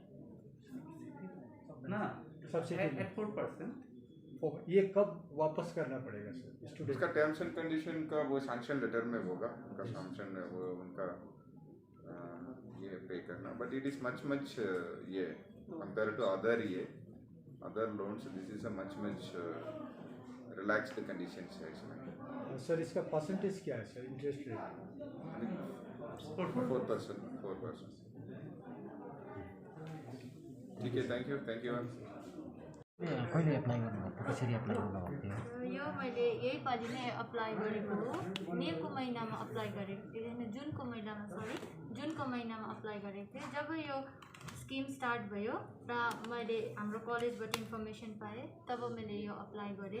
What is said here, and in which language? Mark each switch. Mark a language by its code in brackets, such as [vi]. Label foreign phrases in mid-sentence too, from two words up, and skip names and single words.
[hi] ना, सब्सिडी 4%। ये कब वापस करना पड़ेगा [en] sir student? [hi] उसका [en] terms and condition [hi] का वो [en] sanction letter [hi] में होगा, उनका सैंक्शन वो उनका ये पे करना। [en] But it is much ये compare to other loans this is a much relaxed conditions [hi] है इसमें। सर इसका परसेंटेज क्या है सर [en] interest rate? [hi] 4%। ठीक है, [en] thank you ma'am. [ne] कहिले एप्लाई गर्नुभएको, कसरी एप्लाई गर्नुभएको थियो? यो मैले यही पालि नै अप्लाई गरेको हो। मेको महिनामा अप्लाई गरेको थिएँ, जुनको महिनामा अप्लाई गरेको थिएँ। जब यो [en] scheme start [ne] भयो र मैले हाम्रो कलेजबाट इन्फर्मेसन पाएँ तब मैले यो अप्लाई गरेँ।